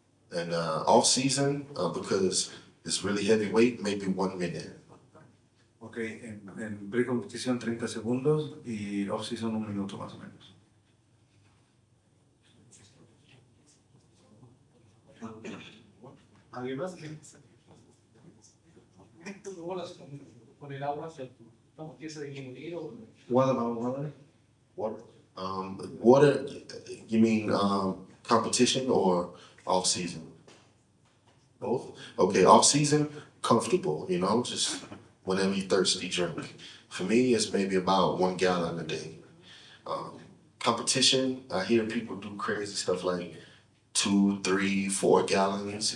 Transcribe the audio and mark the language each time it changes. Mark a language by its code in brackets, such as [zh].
[en] And off season, because it's really heavy weight, maybe 1 minute. [es] Ok, en pre-competición 30 segundos y off-season 1 minuto más o menos. ¿Alguien más? Con el agua, ¿cómo empieza a disminuir? [en] What about water? Water. Water, you mean competition or off season? Both? Okay, off season, comfortable, just whenever you're thirsty, drink. For me, it's maybe about 1 gallon a day. Competition, I hear people do crazy stuff like 2, 3, 4 gallons.